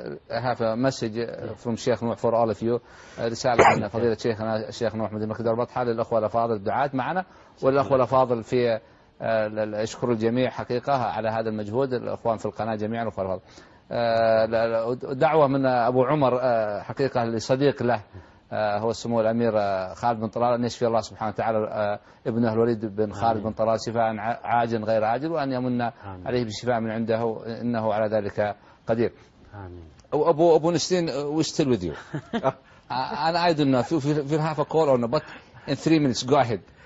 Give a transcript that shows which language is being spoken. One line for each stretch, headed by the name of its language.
English: Have a message from Sheikh Nuh for all of you.
Arabic: رسالة من فضيلة شيخنا الشيخ نوح من مكتب البطحة للأخوة الأفاضل الدعاة معنا والأخوة الأفاضل في أشكر الجميع حقيقة على هذا المجهود الأخوان في القناة جميعا الأخوة الأفاضل. دعوة من أبو عمر حقيقة لصديق له هو السمو الأمير خالد بن طلال أن يشفي الله سبحانه وتعالى ابنه الوليد بن خالد بن طلال شفاء عاجل غير عاجل وأن يمن عليه بالشفاء من عنده إنه على ذلك قدير. آمين.
English: أبو نشتين we still with you. And I don't know if you'll have a call or not, but in 3 minutes go ahead.